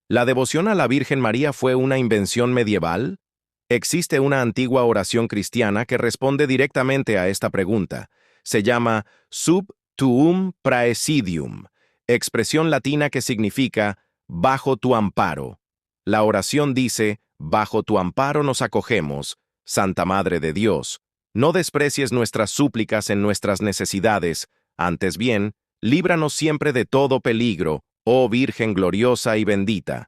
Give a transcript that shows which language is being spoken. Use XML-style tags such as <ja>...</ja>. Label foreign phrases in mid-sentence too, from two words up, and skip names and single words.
<es>¿La devoción a la Virgen María fue una invención medieval? Existe una antigua oración cristiana que responde directamente a esta pregunta. Se llama Sub tuum praesidium, expresión latina que significa bajo tu amparo. La oración dice, bajo tu amparo nos acogemos, Santa Madre de Dios. No desprecies nuestras súplicas en nuestras necesidades, antes bien, líbranos siempre de todo peligro, oh Virgen gloriosa y bendita.</es>